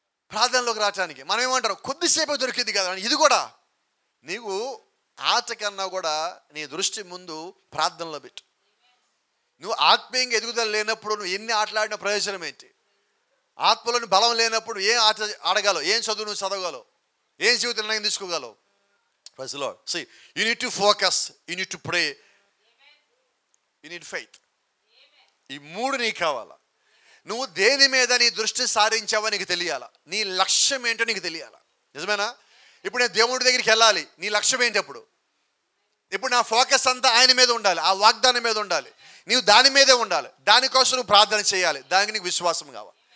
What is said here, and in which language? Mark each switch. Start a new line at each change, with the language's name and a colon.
Telugu: ప్రార్థనలోకి రావడానికి. మనం ఏమంటారు, కొద్దిసేపు దొరికింది కదా. ఇది కూడా నీకు ఆట కన్నా కూడా నీ దృష్టి ముందు ప్రార్థనలో పెట్టు. నువ్వు ఆత్మీయంగా ఎదుగుదల లేనప్పుడు నువ్వు ఎన్ని ఆటలాడిన ప్రయోజనం ఏంటి? ఆత్మలోని బలం లేనప్పుడు ఏం ఆట ఆడగలవు? ఏం చదువు నువ్వు చదవగలవు? ఏం జీవిత నిర్ణయం తీసుకోగలవు?
English: Praise the lord. See, you need to focus, you need to pray, you need faith.
Telugu: ఈ మూడు నీకు కావాలా. నువ్వు దేని మీద నీ దృష్టి సారించావో నీకు తెలియాలా. నీ లక్ష్యం ఏంటో నీకు తెలియాలా. నిజమేనా? ఇప్పుడు నేను దేవుడి దగ్గరికి వెళ్ళాలి, నీ లక్ష్యం ఏంటి? ఇప్పుడు నా ఫోకస్ అంతా ఆయన మీద ఉండాలి, ఆ వాగ్దానం మీద ఉండాలి. నీవు దాని మీదే ఉండాలి. దానికోసం నువ్వు ప్రార్థన చేయాలి. దానికి నీకు విశ్వాసం కావాలి.